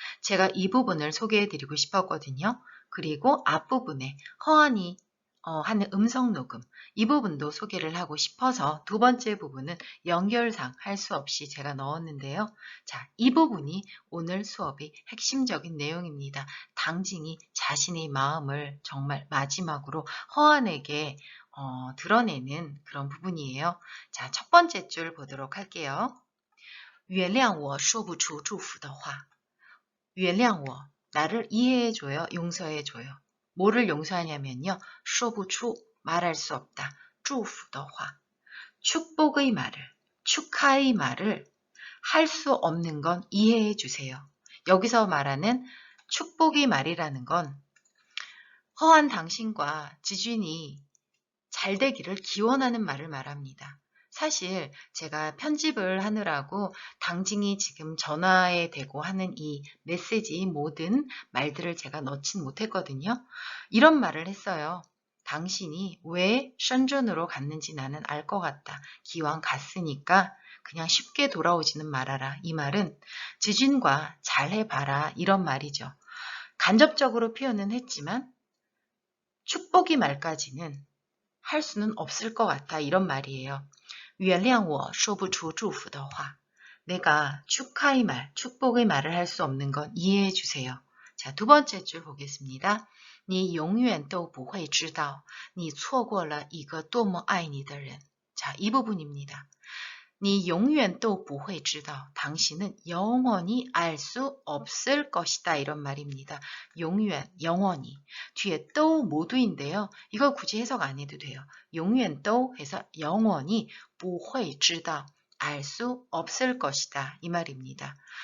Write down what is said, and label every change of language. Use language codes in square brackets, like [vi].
[ko] 제가 이 부분을 소개해드리고 싶었거든요. 그리고 앞부분에 허안이 하는 음성 녹음, 이 부분도 소개를 하고 싶어서 두 번째 부분은 연결상 할 수 없이 제가 넣었는데요. 자, 이 부분이 오늘 수업의 핵심적인 내용입니다. 당징이 자신의 마음을 정말 마지막으로 허안에게 드러내는 그런 부분이에요. 자, 첫 번째 줄 보도록 할게요. [zh] 原谅我说不出祝福的话. 原谅我, [ko] 나를 이해해줘요, 용서해줘요. 뭐를 용서하냐면요. [zh] 说不出, [ko] 말할 수 없다. [zh] 祝福的话. [ko] 축복의 말을, 축하의 말을 할 수 없는 건 이해해주세요. 여기서 말하는 축복의 말이라는 건 허한 당신과 지준이 잘 되기를 기원하는 말을 말합니다. 사실 제가 편집을 하느라고 당징이 지금 전화에 대고 하는 이 메시지 모든 말들을 제가 넣진 못했거든요. 이런 말을 했어요. 당신이 왜 션전으로 갔는지 나는 알 것 같다. 기왕 갔으니까 그냥 쉽게 돌아오지는 말아라. 이 말은 지준과 잘해봐라 이런 말이죠. 간접적으로 표현은 했지만 축복이 말까지는 할 수는 없을 것 같아 이런 말이에요. [zh] 原谅我说不出祝福的话. [ko] 내가 축하의 말, 축복의 말을 할 수 없는 건 이해해 주세요. 자, 두 번째 줄 보겠습니다. [zh] 你永远都不会知道你错过了一个多么爱你的人. [ko] 자, 이 부분입니다. [zh] 你永远都不会知道. [ko] 당신은 영원히 알 수 없을 것이다. 이런 말입니다. 永远, 영원히. 뒤에 또 모두인데요. 이거 굳이 해석 안 해도 돼요. [zh] 永远都 [ko] 해서 영원히 [zh] 不会知道, [ko] 알 수 없을 것이다. 이 말입니다.